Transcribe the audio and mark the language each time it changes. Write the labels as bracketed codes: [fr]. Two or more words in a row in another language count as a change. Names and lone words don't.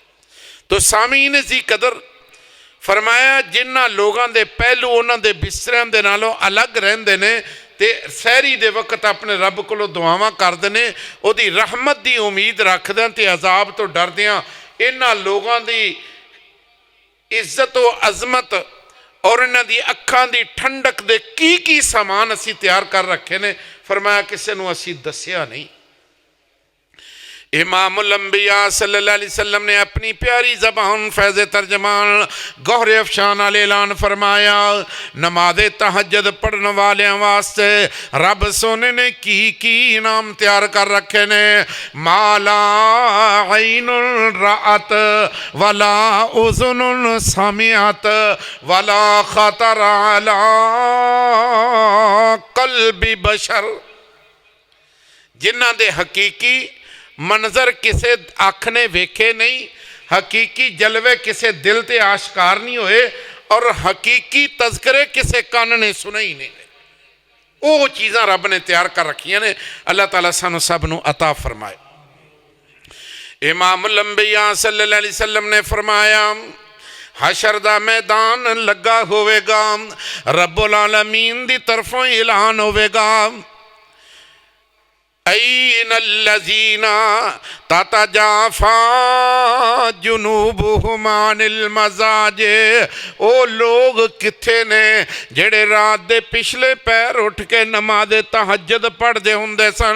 [pa] تو سامعین جی قدر فرمایا، جنہاں لوگوں کے پہلو انہاں دے بستریاں دے نالوں الگ رہندے نے تے سحری دے وقت اپنے رب کولوں دعاواں کردے نے، اوہدی رحمت کی امید رکھدے تے عذاب تو ڈردیاں انہاں لوگوں کی عزت و عظمت اور انہاں دی اکھاں دی ٹھنڈک دے کی سامان اسیں تیار کر رکھے نے. فرمایا کسی نوں اسیں دسیا نہیں۔ امام الانبیاء [ar] صلى الله عليه وسلم [pa] نے اپنی پیاری زبان فیض ترجمان گوہر افشاں والے اعلان فرمایا، نماز تہجد پڑھنے والے واسطے رب سوہنے نے کی انعام تیار کر رکھے نے. [ar] ما لا عين رأت ولا أذن سمعت ولا خطر على قلب بشر. [pa] جنہاں دے حقیقی منظر کسے اکھ نے ویکھے نہیں، حقیقی جلوے کسے دل تے آشکار نہیں ہوئے اور حقیقی تذکرے کسے کن نے سنے ہی نہیں. وہ چیزاں رب نے تیار کر رکھیاں نے. اللہ تعالیٰ سانوں سب نوں عطا فرمائے. امام الانبیاء [ar] صلى الله عليه وسلم [pa] نے فرمایا، حشر دا میدان لگا ہووے گا, رب العالمین دی طرفوں اعلان ہووے گا, [ar] أين الذين تتجافى جنوبهم عن المضاجع. [pa] او لوگ کتھے نے جیہڑے رات دے پچھلے پیر اٹھ کے نماز تہجد پڑھدے ہندے سن.